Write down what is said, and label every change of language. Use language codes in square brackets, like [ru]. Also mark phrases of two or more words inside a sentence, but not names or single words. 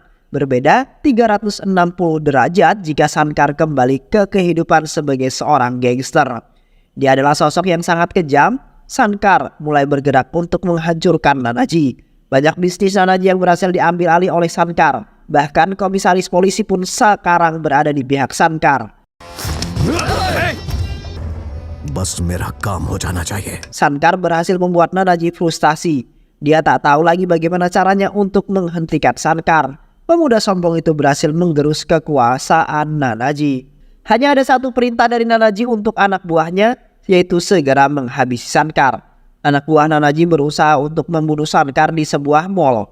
[id] Berbeda 360 derajat jika Shankar kembali ke kehidupan sebagai seorang gangster. Dia adalah sosok yang sangat kejam. Shankar mulai bergerak untuk menghancurkan Nanaji. Banyak bisnis Nanaji yang berhasil diambil alih oleh Shankar. Bahkan komisaris polisi pun sekarang berada di pihak Shankar. [hi] बस मेरा काम हो जाना चाहिए. [id] Shankar berhasil membuat Nanaji frustasi. Dia tak tahu lagi bagaimana caranya untuk menghentikan Shankar. Pemuda sombong itu berhasil menggerus kekuasaan Nanaji. Hanya ada satu perintah dari Nanaji untuk anak buahnya, yaitu segera menghabisi Shankar. Anak buah Nanaji berusaha untuk membunuh Shankar di sebuah mall.